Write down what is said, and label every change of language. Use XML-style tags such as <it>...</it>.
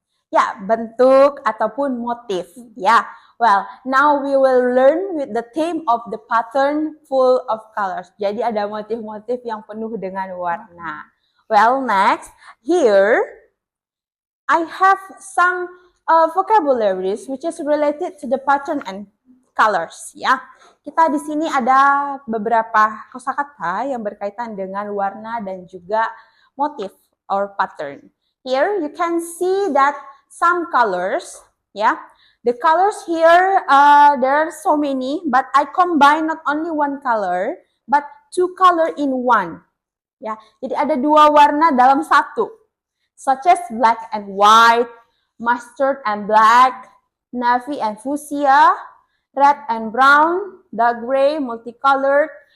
<id>Ya, bentuk ataupun motif. Ya.</id> <en>Well, now we will learn with the theme of the pattern full of colors.</en> <id>Jadi ada motif-motif yang penuh dengan warna.</id> <en>Well, next, here I have some vocabularies which is related to the pattern and colors.</en> <id>Ya, kita di sini ada beberapa kosakata yang berkaitan dengan warna dan juga motif or pattern.</id> <en>Here you can see that some colors, yeah. The colors here, there are so many, but I combine not only one color, but two color in one.</en> <id>Ya, jadi ada dua warna dalam satu,</id> <en>such as black and white, mustard and black, navy and fuchsia, red and brown, dark gray, multicolored.</en>